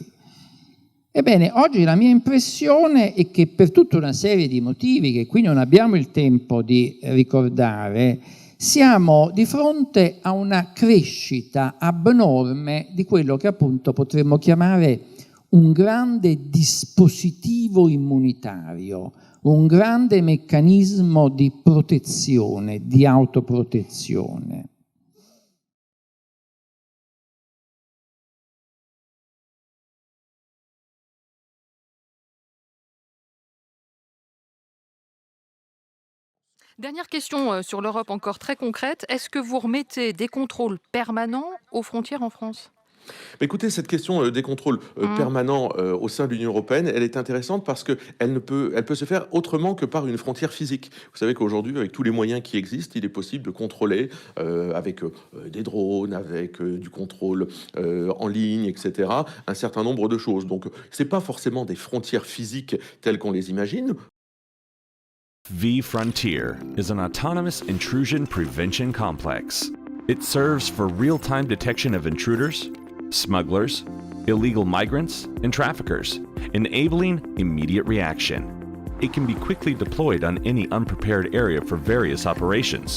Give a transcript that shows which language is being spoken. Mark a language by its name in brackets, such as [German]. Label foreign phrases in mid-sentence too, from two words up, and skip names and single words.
[Italian] Ebbene, oggi la mia impressione è che per tutta una serie di motivi che qui non abbiamo il tempo di ricordare, siamo di fronte a una crescita abnorme di quello che appunto potremmo chiamare un grande dispositivo immunitario, un grande meccanismo di protezione, di autoprotezione. [French] Dernière question sur l'Europe encore très concrète. Est-ce que vous remettez des contrôles permanents aux frontières en France ? Écoutez, cette question des contrôles permanents au sein de l'Union européenne, elle est intéressante parce qu'elle peut se faire autrement que par une frontière physique. Vous savez qu'aujourd'hui, avec tous les moyens qui existent, il est possible de contrôler avec des drones, avec du contrôle en ligne, etc., un certain nombre de choses. Donc, ce n'est pas forcément des frontières physiques telles qu'on les imagine. [English] V-Frontier is an autonomous intrusion prevention complex. It serves for real-time detection of intruders, smugglers, illegal migrants, and traffickers, enabling immediate reaction. It can be quickly deployed on any unprepared area for various operations.